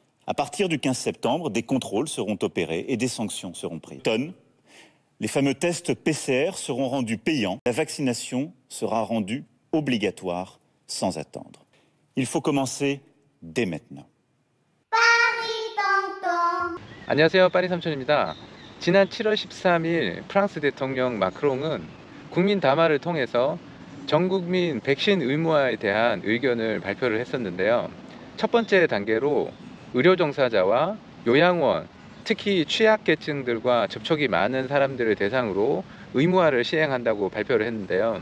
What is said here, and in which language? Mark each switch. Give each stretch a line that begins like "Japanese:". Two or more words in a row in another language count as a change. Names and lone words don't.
French: À partir du 15 septembre, des contrôles seront opérés et des sanctions seront prises. Les fameux tests PCR seront rendus payants. La vaccination sera rendue obligatoire sans attendre. Il faut commencer dès maintenant.
Korean: 안녕하세요, 빠리 삼촌입니다. 지난 7월 13일 프랑스 대통령 마크롱은 국민 담화를 통해서 전 국민 백신 의무화에 대한 의견을 발표를 했었는데요. 첫 번째 단계로 의료 종사자와 요양원, 특히 취약계층들과 접촉이 많은 사람들을 대상으로 의무화를 시행한다고 발표를 했는데요.